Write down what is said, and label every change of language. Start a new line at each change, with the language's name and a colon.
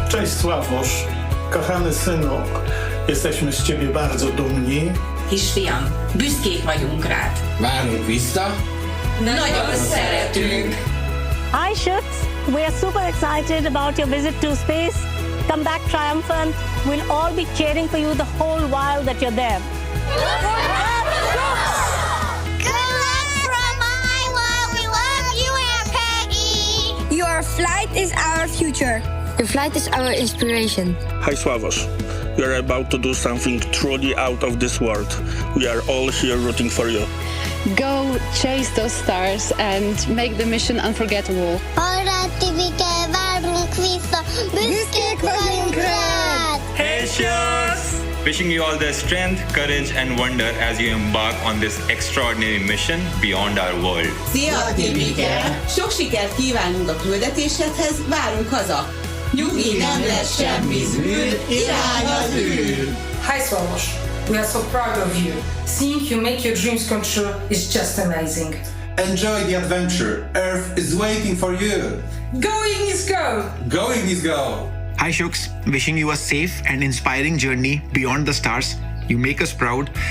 Polish: Cześć Sławosz, kochany synu, jesteśmy z ciebie bardzo dumni.
Hungarian: Kisfiam, büszkék vagyunk rád. Várunk vissza. Nagyon szeretünk!
English: Hi, Shooks. We are super excited about your visit to space. Come back triumphant. We'll all be cheering for you the whole while that you're there. Good luck from Iowa! We love you, Aunt Peggy! Your flight is our future. Your flight is our inspiration. Hi Sławosz, we are about to do something truly out of this world. We are all here rooting for you. Go chase those stars and make the mission unforgettable. Hey Shooks! Wishing you all the strength, courage, and wonder as you embark on this extraordinary mission beyond our world.
Hungarian: Szia, Tibike! Sok sikert kívánunk a küldetéshez, várunk haza! Nyugi, nem lesz semmi zűr, irány az űr!
English: Hi Swarosh, we are so proud of you. Seeing you make your dreams come true is just amazing. Enjoy the adventure. Earth is waiting for you. Going is go! Going is go! Hi Shooks, wishing you a safe and inspiring journey beyond the stars. You make us proud.